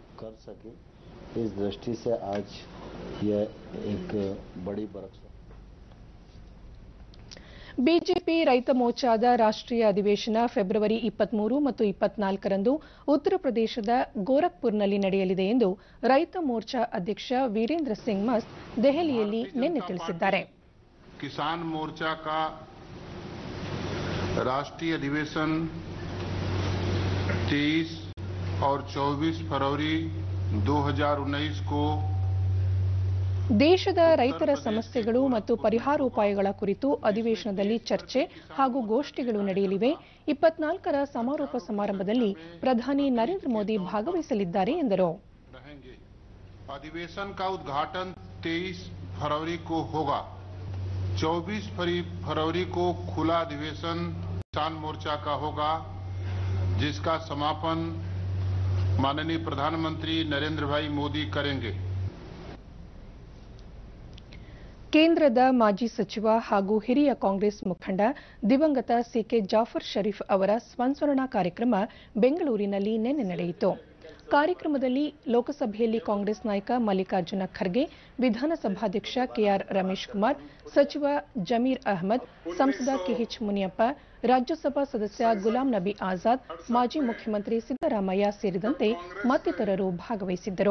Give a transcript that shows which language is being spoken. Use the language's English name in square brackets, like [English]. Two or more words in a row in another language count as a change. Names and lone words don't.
[Kannada] ಬಿಜೆಪಿ ರೈತ ಮೋರ್ಚಾದ ರಾಷ್ಟ್ರೀಯ ಅಧಿವೇಶನ ಫೆಬ್ರವರಿ 23 ಮತ್ತು 24ರಂದು ಉತ್ತರ ಪ್ರದೇಶದ ಗೋರಖ್ಪುರ್ನಲ್ಲಿ ನಡೆಯಲಿದೆ ಎಂದು ರೈತ ಮೋರ್ಚಾ ಅಧ್ಯಕ್ಷ ವೀರೇಂದ್ರ ಸಿಂಗ್ ಮಸ್ತ್ ದೆಹಲಿಯಲ್ಲಿ ನಿನ್ನೆ ತಿಳಿಸಿದ್ದಾರೆ. [Hindi] किसान मोर्चा का राष्ट्रीय अधिवेशन 23 और 24 फरवरी 2019 को [Kannada] ದೇಶದ ರೈತರ ಸಮಸ್ಯೆಗಳು ಮತ್ತು ಪರಿಹಾರೋಪಾಯಗಳ ಕುರಿತು ಅಧಿವೇಶನದಲ್ಲಿ ಚರ್ಚೆ ಹಾಗೂ ಗೋಷ್ಠಿಗಳು ನಡೆಯಲಿವೆ. 24ರ ಸಮಾರೋಪ ಸಮಾರಂಭದಲ್ಲಿ ಪ್ರಧಾನಿ ನರೇಂದ್ರ ಮೋದಿ ಭಾಗವಹಿಸಲಿದ್ದಾರೆ ಎಂದರು. [Hindi] अधिवेशन का उद्घाटन 23 फरवरी को होगा. 24 फरवरी को खुला अधिवेशन किसान मोर्चा का होगा, जिसका समापन माननीय प्रधानमंत्री नरेंद्र भाई मोदी करेंगे. [Kannada] ಕೇಂದ್ರದ ಮಾಜಿ ಸಚಿವ ಹಾಗೂ ಹಿರಿಯ ಕಾಂಗ್ರೆಸ್ ಮುಖಂಡ ದಿವಂಗತ ಸಿಕೆ ಜಾಫರ್ ಶರೀಫ್ ಅವರ ಸಂಸ್ಮರಣಾ ಕಾರ್ಯಕ್ರಮ ಬೆಂಗಳೂರಿನಲ್ಲಿ ನಿನ್ನೆ ನಡೆಯಿತು. ಕಾರ್ಯಕ್ರಮದಲ್ಲಿ ಲೋಕಸಭೆಯಲ್ಲಿ ಕಾಂಗ್ರೆಸ್ ನಾಯಕ ಮಲ್ಲಿಕಾರ್ಜುನ ಖರ್ಗೆ, ವಿಧಾನಸಭಾಧ್ಯಕ್ಷ ಕೆಆರ್ ರಮೇಶ್ ಕುಮಾರ್, ಸಚಿವ ಜಮೀರ್ ಅಹಮದ್, ಸಂಸದ ಕೆಎಚ್ ಮುನಿಯಪ್ಪ, ರಾಜ್ಯಸಭಾ ಸದಸ್ಯ ಗುಲಾಂ ನಬಿ ಆಜಾದ್, ಮಾಜಿ ಮುಖ್ಯಮಂತ್ರಿ ಸಿದ್ದರಾಮಯ್ಯ ಸೇರಿದಂತೆ ಮತ್ತಿತರರು ಭಾಗವಹಿಸಿದ್ದರು.